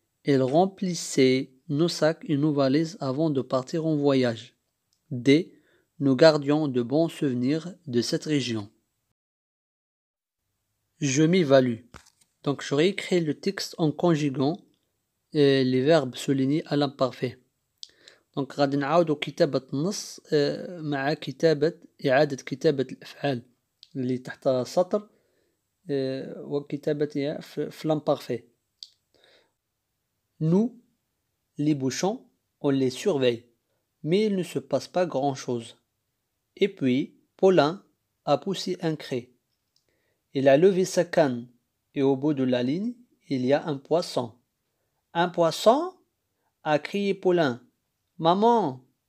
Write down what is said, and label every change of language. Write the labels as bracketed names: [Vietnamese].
[French] Elle remplissait nos sacs et nos valises avant de partir en voyage. D. Nous gardions de bons souvenirs de cette région. Je m'évalue. Donc je réécris le texte en conjuguant les verbes soulignés à l'imparfait. [Arabic] دونك غادي نعاودو كتابة النص مع إعادة كتابة الأفعال اللي تحت سطر وكتابتها في l'imparfait. [French] Nous, les bouchons, on les surveille, mais il ne se passe pas grand-chose. Et puis, Paulin a poussé un cri. Il a levé sa canne et au bout de la ligne, il y a un poisson. Un poisson? A crié Paulin. Maman!